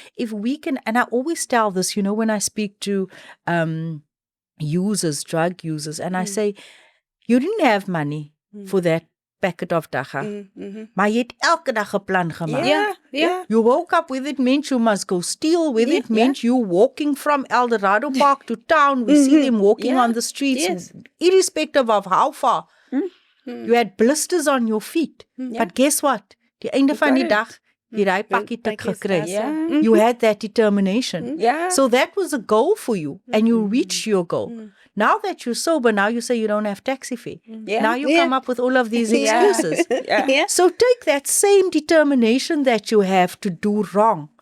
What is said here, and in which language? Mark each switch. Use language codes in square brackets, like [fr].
[en] If we can, and I always tell this, when I speak to drug users, and I say, you didn't have money for that packet of dagga, [af] maar jy het elke dag 'n plan gemaak. [en] Yeah. You woke up with it, meant you must go steal with it, meant you walking from El Dorado Park to town. We see them walking on the streets, irrespective of how far. You had blisters on your feet. But guess what? [af] Die einde van die dag, jy daai pakkie tik gekry. [en] You had that determination. So that was a goal for you, and you reached your goal. Now that you're sober, now you say you don't have taxi fare. Now you come up with all of these excuses. So take that same determination that you have to do wrong.